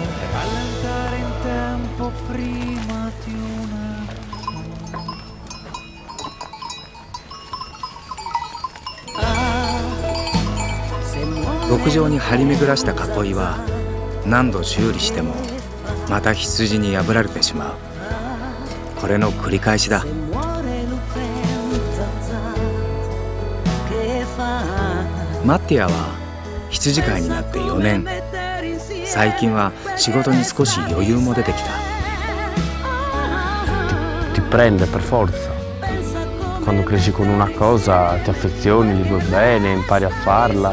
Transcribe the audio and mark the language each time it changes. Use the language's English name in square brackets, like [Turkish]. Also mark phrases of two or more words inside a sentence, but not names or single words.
[Japanese] 牧場に張り巡らした囲いは何度修理してもまた羊に破られてしまう。これの繰り返しだ。マッティアは羊飼いになって4年。最近は仕事に少し余裕も出てきた。 [Italian] Ti prende per forza. Quando cresci con una cosa ti affezioni, gli vuoi bene, impari a farla.